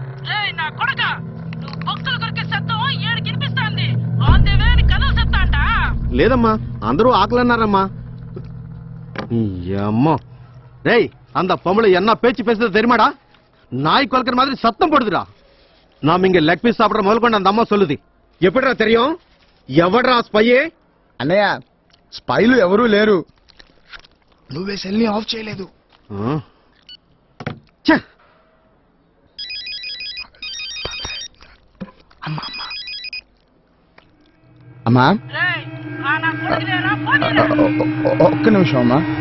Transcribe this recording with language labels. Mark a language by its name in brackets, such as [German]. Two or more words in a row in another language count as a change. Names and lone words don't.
[Telugu] లేదమ్మా, అందరూ ఆకలన్నారమ్మా. [Tamil] అమ్మా டேய், அந்த பொம்பளை என்ன பேச்சு பேசுறது தெரியுமாடா? நாய் கொல்கிற மாதிரி சத்தம் போடுதுடா. நாம இங்க [English] leg piece [Tamil] சாப்பிட முதல் கொண்டு அந்த அம்மா சொல்லுது. எப்படிடா தெரியும்? [Telugu] ఎవడ్రా స్పై? అన్నయ్య, స్పైలు ఎవరూ లేరు. నువ్వే సెల్ని ఆఫ్ చేయలేదు. అమ్మా ఒక్క నిమిషం అమ్మా.